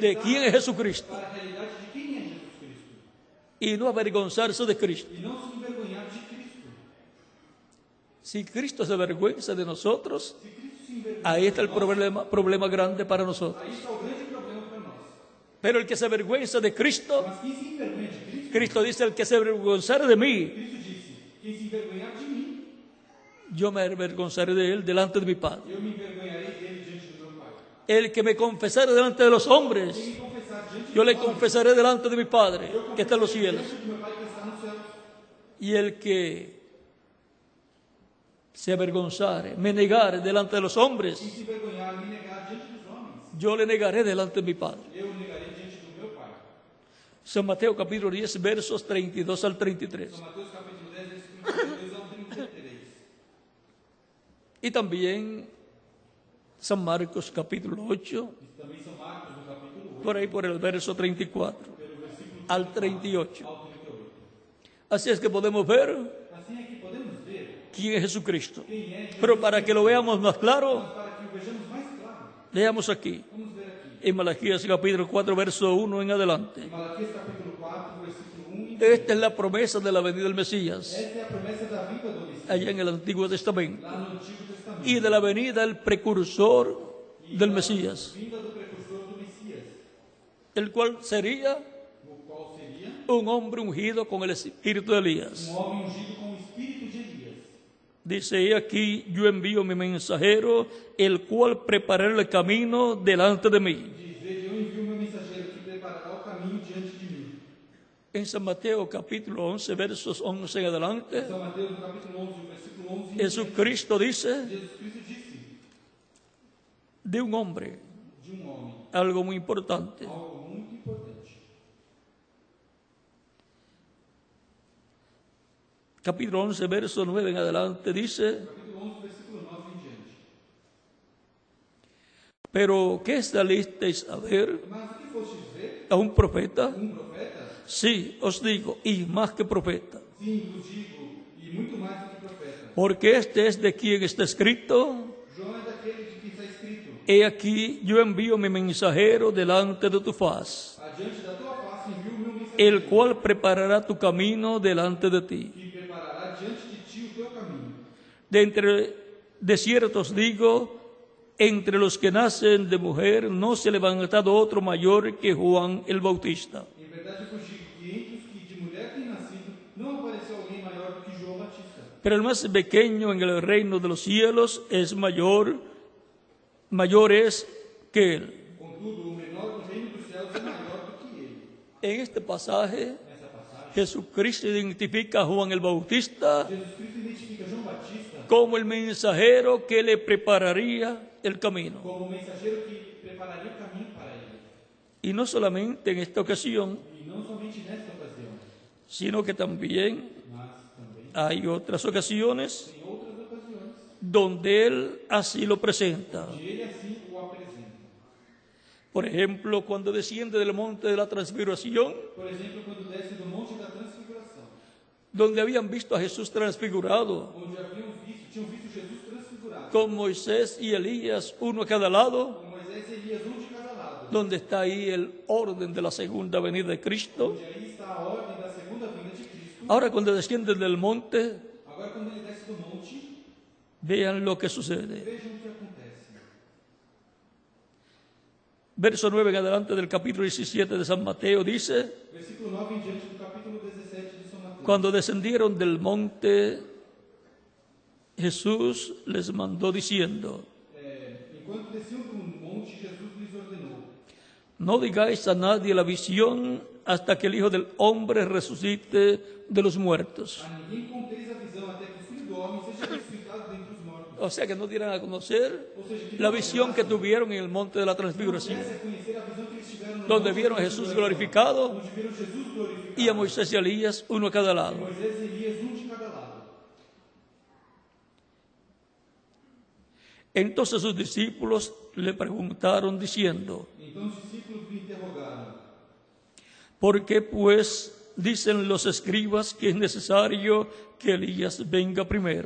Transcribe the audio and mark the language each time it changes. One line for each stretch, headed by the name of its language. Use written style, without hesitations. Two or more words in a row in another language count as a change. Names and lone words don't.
Spanish: de quién es Jesucristo
Portuguese: para a realidade de quem é Jesus Cristo.
Spanish: y no avergonzarse de Cristo.
Portuguese: E não se envergonhar de Cristo.
Spanish: Si Cristo se avergüenza de nosotros,
Portuguese: Se Cristo se envergonha,
Spanish: ahí está el problema grande para nosotros.
Portuguese: aí está o grande problema para nós.
Spanish: Pero el que se avergüenza de Cristo,
Portuguese: Mas quem se envergonha de Cristo,
Spanish: Cristo dice: el que se avergonzare de mí,
Portuguese: Cristo disse, quem se envergonhar de mim,
Spanish: yo me avergonzaré de él delante de mi Padre.
Portuguese: eu me envergonharei dele diante do meu Pai.
Spanish: El que me confesare delante de los hombres,
Portuguese: Quem me confessar diante
Spanish: yo
Portuguese: do
Spanish: le
Portuguese: homem,
Spanish: confesaré delante de mi Padre, que está en los cielos.
Portuguese: diante do meu Pai que está nos céus.
Spanish: Y el que se avergonzare, me negare delante de los hombres,
Portuguese: Quem se envergonhar, me negar diante dos homens,
Spanish: yo le negaré delante de mi Padre.
Portuguese: eu o negarei diante do meu Pai.
Spanish: San Mateo capítulo 10, versos 32 al 33.
Portuguese: São Mateus capítulo 10, versículo 32 ao 33.
Spanish: Y también San Marcos capítulo 8,
Portuguese: E também São Marcos, no capítulo 8,
Spanish: por ahí por el verso 34
Portuguese: pelo versículo
Spanish: al 38.
Portuguese: ao 38.
Spanish: Así es que podemos ver
Portuguese: Assim é que podemos ver
Spanish: quién es Jesucristo.
Portuguese: quem é Jesus,
Spanish: Pero para que lo veamos más claro,
Portuguese: mas para que o vejamos mais claro,
Spanish: leamos aquí,
Portuguese: vamos ver aqui.
Spanish: en Malaquías capítulo 4, verso 1 en adelante.
Portuguese: Em Malaquias capítulo 4, versículo 1 e 2.
Spanish: Esta es la promesa de la venida del Mesías,
Portuguese: Esta é a promessa da vinda do Messias,
Spanish: allá en el Antiguo Testamento,
Portuguese: lá no Antigo Testamento.
Spanish: y de la venida del precursor del Mesías,
Portuguese: Vinda do precursor do Messias,
Spanish: el cual sería
Portuguese: o qual seria
Spanish: un hombre ungido con el espíritu de Elías.
Portuguese: homem ungido com o espírito de Elias.
Spanish: Dice, he aquí, yo envío mi mensajero, el cual preparará el camino delante de mí.
Portuguese: Diz, veja, eu envio meu mensageiro que preparará o caminho diante de mim.
Spanish: En San Mateo capítulo 11, versos 11 en adelante,
Portuguese: São Mateus, no capítulo 11, versículo 11 em diante,
Spanish: Jesucristo dice
Portuguese: Jesus Cristo disse
Spanish: de un hombre
Portuguese: de homem
Spanish: algo muy importante.
Portuguese: algo muito importante.
Spanish: Capítulo 11, verso 9 en adelante dice,
Portuguese: Capítulo 11, versículo 9 em diante.
Spanish: pero ¿qué salisteis a ver?
Portuguese: Mas o que fostes ver?
Spanish: ¿A un profeta?
Portuguese: Profeta?
Spanish: Sí, os digo, y más que profeta.
Portuguese: Sim, vos digo, e muito mais do que profeta.
Spanish: Porque este es de quien está escrito,
Portuguese: João é daquele de quem está escrito:
Spanish: he aquí yo envío mi mensajero delante de tu faz,
Portuguese: adiante da tua face envio o meu mensageiro,
Spanish: el cual preparará tu camino delante de ti.
Portuguese: que preparará diante de ti o teu caminho.
Spanish: De cierto os digo, entre los que nacen de mujer no se ha levantado otro mayor que Juan el Bautista.
Portuguese: Em verdade vos digo que entre os que de mulher têm nascido, não apareceu alguém maior do que João Batista.
Spanish: Pero el más pequeño en el reino de los cielos es mayor es que él.
Portuguese: Contudo, o menor do reino dos céus é maior do que ele.
Spanish: En este pasaje,
Portuguese: Nessa passagem,
Spanish: Jesucristo identifica a Juan el Bautista
Portuguese: Jesus Cristo identifica João Batista
Spanish: como el mensajero que le prepararía el camino.
Portuguese: como o mensageiro que prepararia o caminho para ele.
Spanish: Y no solamente en esta ocasión,
Portuguese: E não somente nesta ocasião,
Spanish: sino que también
Portuguese: mas também
Spanish: hay otras ocasiones
Portuguese: em outras ocasiões,
Spanish: donde él así lo presenta.
Portuguese: onde ele assim o apresenta.
Spanish: Por ejemplo, cuando desciende del monte de la transfiguración,
Portuguese: Por exemplo, quando desce do monte da transfiguração,
Spanish: donde habían visto a Jesús transfigurado,
Portuguese: onde tinham visto Jesus transfigurado,
Spanish: con Moisés y Elías, uno a cada lado,
Portuguese: com Moisés e Elias, um de cada lado,
Spanish: donde está ahí el orden de la segunda venida de Cristo.
Portuguese: onde aí está a ordem da segunda vinda de Cristo.
Spanish: Ahora, cuando descienden del monte,
Portuguese: Agora, quando ele desce do monte,
Spanish: vean lo que sucede.
Portuguese: vejam o que acontece.
Spanish: Verso 9 en adelante del capítulo 17 de San Mateo dice,
Portuguese: Versículo 9 em diante do capítulo 17 de São Mateus.
Spanish: cuando descendieron del monte, Jesús les mandó diciendo,
Portuguese: Enquanto desciam do monte, Jesus lhes ordenou:
Spanish: no digáis a nadie la visión hasta que el Hijo del Hombre resucite de los muertos.
Portuguese: a ninguém conteis a visão até que o Filho do Homem seja ressuscitado dentre os mortos.
Spanish: O sea, que no dieran a conocer
Portuguese: Ou seja, que
Spanish: la visión que tuvieron en el monte de la transfiguración,
Portuguese: pudesse conhecer a visão que eles tiveram no
Spanish: donde
Portuguese: monte,
Spanish: vieron a Jesús glorificado
Portuguese: onde viram Jesus glorificado,
Spanish: y a Moisés y a Elías, uno a cada lado.
Portuguese: Moisés e Elias, um de cada lado.
Spanish: Entonces sus discípulos le preguntaron diciendo,
Portuguese: Então os discípulos lhe interrogaram:
Spanish: ¿por qué pues dicen los escribas que es necesario que Elías venga primero?